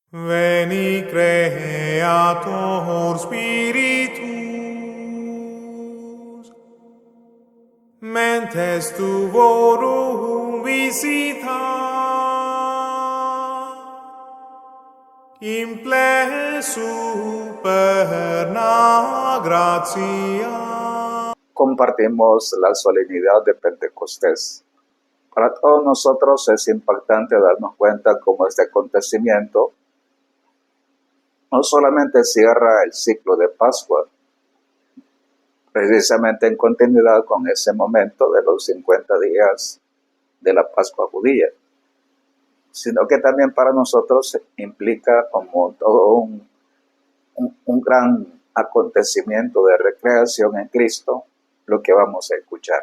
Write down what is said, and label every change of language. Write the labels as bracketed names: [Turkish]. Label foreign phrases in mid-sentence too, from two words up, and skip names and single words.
[Latin] Veni Creator Spiritus, mentes tuorum visita, imple superna gratia. [Spanish] Compartimos la solemnidad de Pentecostés. Para todos nosotros es impactante darnos cuenta cómo este acontecimiento no solamente cierra el ciclo de Pascua, precisamente en continuidad con ese momento de los 50 días de la Pascua judía, sino que también para nosotros implica como todo un gran acontecimiento de recreación en Cristo, lo que vamos a escuchar.